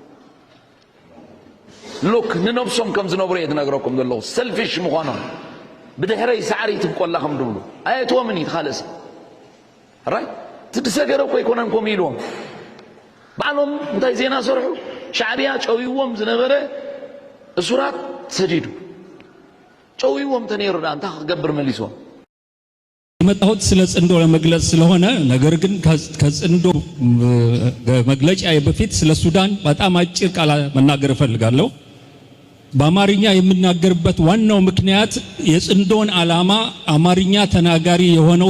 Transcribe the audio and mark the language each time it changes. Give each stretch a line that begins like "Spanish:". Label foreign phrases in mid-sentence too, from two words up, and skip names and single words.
Tigrinya: ሎክ ንነብሶም ከም ዝነብሩ እየ ትነግረኩም ዘለኹ ሰልፊሽ ምዃኖም ብድሕረይ ሳዕሪ ትብቆላኹም ድብሉ ኣየትዎምን እዩ ትኻልእ ሰብ ራይ ትድሰገረ እኮ ኣይኮነንኩም ኢልዎም ባዕሎም እንታይ ዜና ሰርሑ ሻዕብያ ጨዊዎም ዝነበረ እሱራት ሰዲዱ ጨዊዎም ተነይሩ ዳ እንታይ ክገብር መሊስዎም
Amharic: የመጣሁት ስለ ጽንዶ ለመግለጽ ስለሆነ ነገር ግን ከጽንዶ መግለጫ በፊት ስለ ሱዳን በጣም አጭር ቃል መናገር እፈልጋለሁ። በአማርኛ የምናገርበት ዋናው ምክንያት የጽንዶን ዓላማ አማርኛ ተናጋሪ የሆነው